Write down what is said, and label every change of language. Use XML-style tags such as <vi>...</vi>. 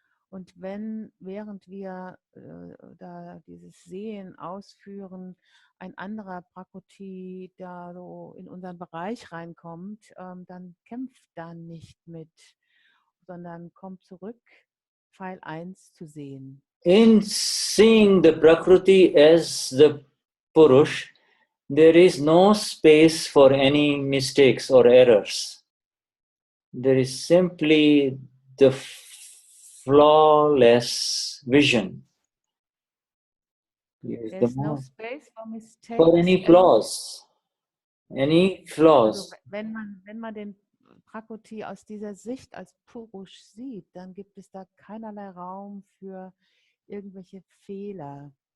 <de>Und während wir da dieses Sehen ausführen, ein anderer Prakruti da so in unseren Bereich reinkommt, dann kämpft da nicht mit, sondern kommt zurück, Pfeil 1 zu sehen.</de> <en>In seeing the Prakruti as the Purush, there is no space for any mistakes or errors. There is simply the flawless vision. There's no space for mistakes. For any flaws. Any flaws.</en> <de>Also wenn man den Prakruti aus dieser Sicht als Purush sieht, dann gibt es da keinerlei Raum für irgendwelche Fehler.</de>